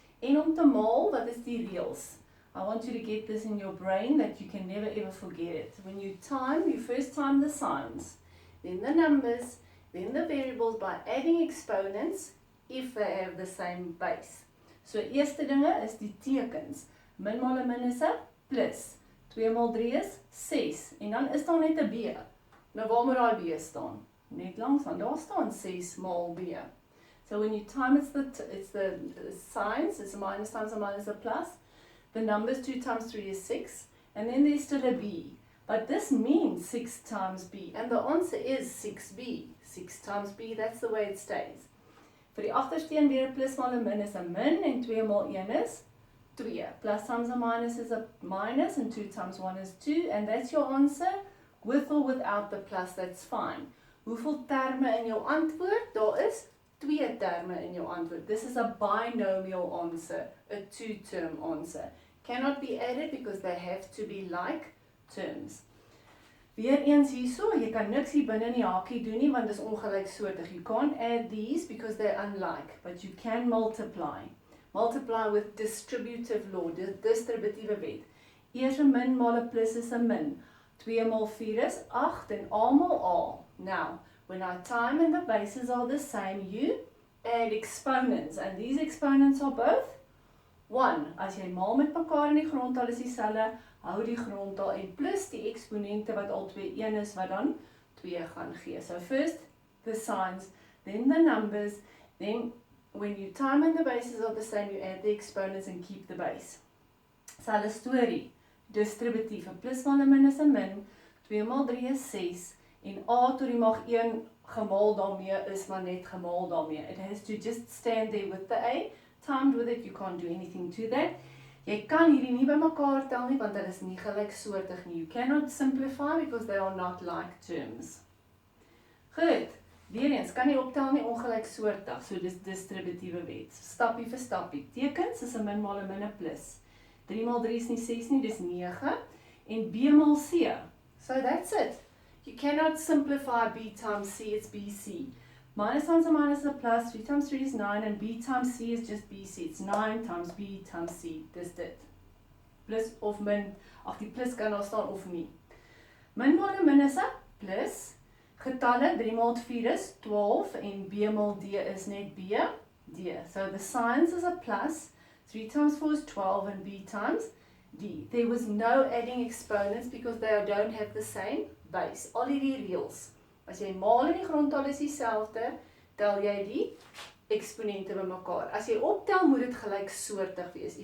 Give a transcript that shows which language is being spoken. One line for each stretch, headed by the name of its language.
Afrikaans: En om te maal, wat is die reëls?
English: I want you to get this in your brain that you can never ever forget it. When you first time the signs, then the numbers, then the variables by adding exponents if they have the same base.
Afrikaans: So eerste dinge is die tekens. Min maal 'n min is 'n plus. 2 maal 3 is 6. En dan is daar net 'n b. Nou waar moet daai b staan? Net langs van daar staan 6 maal b.
English: So when you time it's the signs, it's a minus times a minus a plus. The numbers 2 times 3 is 6. And then there's still a b. But this means 6 times b. And the answer is 6b. 6 times b, that's the way it stays.
Afrikaans: Vir die agtersteen weer 'n plus maal 'n min is 'n min. En 2 maal 1 is 2.
English: Plus times a minus is a minus. And 2 times 1 is 2. And that's your answer. With or without the plus, that's fine.
Afrikaans: Hoeveel terme in jou antwoord? Daar is 2 terme in jou antwoord.
English: This is a binomial answer. A 2-term answer. Cannot be added because they have to be like terms.
Afrikaans: Weer eens hierso, jy kan niks hier binne in die hakie doen nie want dit is ongelyksoortig.
English: You can't add these because they're unlike, but you can multiply. Multiply with distributive law,
Afrikaans: distributiewe wet. Eers 'n min maal 'n plus is 'n min. 2 maal 4 is 8 en a maal a.
English: Now, when our time and the bases are the same, you add exponents, and these exponents are both 1.
Afrikaans: As jy maal met mekaar in die grondtal is dieselfde, hou die grondtal en plus die eksponente wat albei 1 is wat dan 2 gaan gee.
English: So first the signs, then the numbers, then when you time and the bases are the same, you add the exponents and keep the base.
Afrikaans: Selfde storie, distributief, 'n plus maal 'n min is 'n min, 2 maal 3 is 6 en a tot die mag 1 gemaal daarmee is maar net gemaal daarmee.
English: It has to just stand there with the a, timed with it, you can't do anything to that.
Afrikaans: Jy kan hierdie nie bymekaar tel nie want dit is nie gelyksoortig nie.
English: You cannot simplify because they are not like terms.
Afrikaans: Goed, weer eens, kan nie optel nie ongelyksoortig, so dis distributiewe wet. Stappie vir stappie. Tekens is 'n min maal 'n min 'n plus. 3 maal 3 is nie 6 nie, dis 9 en b maal c.
English: So that's it. You cannot simplify b times c, it's bc. Minus times a minus is a plus, 3 times 3 is 9, and b times c is just bc. It's 9 times b times c.
Afrikaans: Dis dit. Plus of min, ag die plus kan daar staan of nie. Min maal 'n min is 'n plus. Getalle 3 maal 4 is 12 en b maal d is net b, d.
English: So the signs is a plus. 3 times 4 is 12 and b times d. There was no adding exponents because they don't have the same base.
Afrikaans: Al hierdie reëls. As jy maal in die grondtal is dieselfde, tel jy die eksponente bymekaar. As jy optel, moet dit gelyksoortig wees.